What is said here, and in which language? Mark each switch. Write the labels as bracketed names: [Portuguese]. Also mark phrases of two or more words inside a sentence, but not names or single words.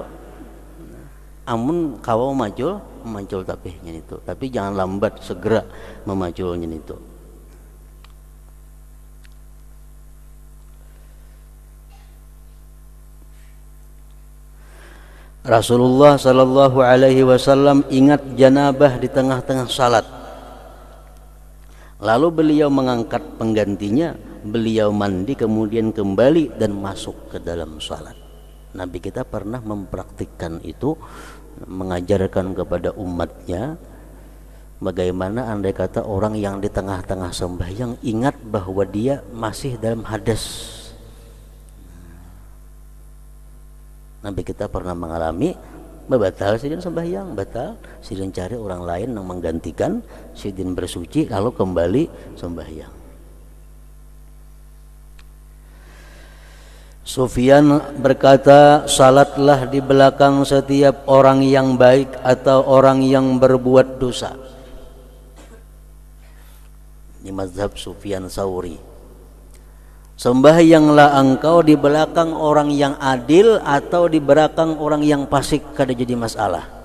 [Banjar] Amun kau macul tapi nya itu, tapi jangan lambat segera memaculnya itu. [Indonesian] Rasulullah [Arabic] صلى الله عليه وسلم [Indonesian] ingat janabah di tengah-tengah salat. Lalu beliau mengangkat penggantinya, beliau mandi kemudian kembali dan masuk ke dalam salat. Nabi kita pernah mempraktikkan itu, mengajarkan kepada umatnya bagaimana andai kata orang yang di tengah-tengah sembahyang ingat bahwa dia masih dalam hadas. [Banjar] Nabi kita pernah mengalami batal sidin sembahyang, batal sidin cari orang lain yang menggantikan, sidin bersuci lalu kembali sembahyang. [Indonesian] Sufyan berkata, salatlah di belakang setiap orang yang baik atau orang yang berbuat dosa. Ini mazhab Sufyan Tsauri. Sembahyanglah engkau di belakang orang yang adil atau di belakang orang yang fasik, kada jadi masalah.